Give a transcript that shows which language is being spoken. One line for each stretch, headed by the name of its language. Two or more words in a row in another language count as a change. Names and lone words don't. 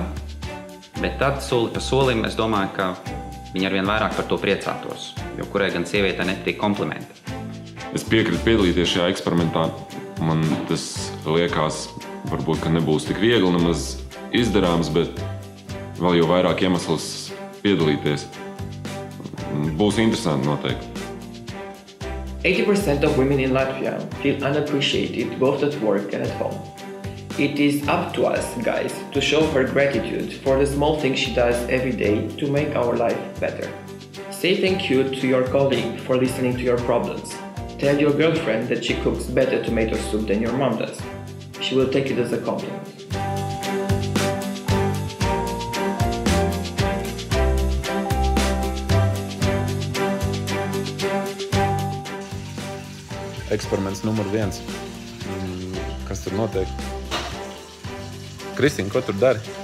Latvian: Bet tad soli pa solim es domāju, ka viņa arvien vairāk par to priecātos, jo kurai gan sievietē nepatīk komplimenti. Es piekrītu piedalīties šajā eksperimentā. Man tas liekas, varbūt, ka nebūs tik viegli nemaz izdarāms, bet vēl jau vairāk iemesls piedalīties. Būs interesanti noteikti.
English: 80% of women in Latvia feel unappreciated both at work and at home. It is up to us, guys, to show her gratitude for the small things she does every day to make our life better. Say thank you to your colleague for listening to your problems. Tell your girlfriend that she cooks better tomato soup than your mom does. She will take it as a compliment.
Latvian: Eksperiments numur 1. Kas tur notiek? Kristīna, ko tur dari?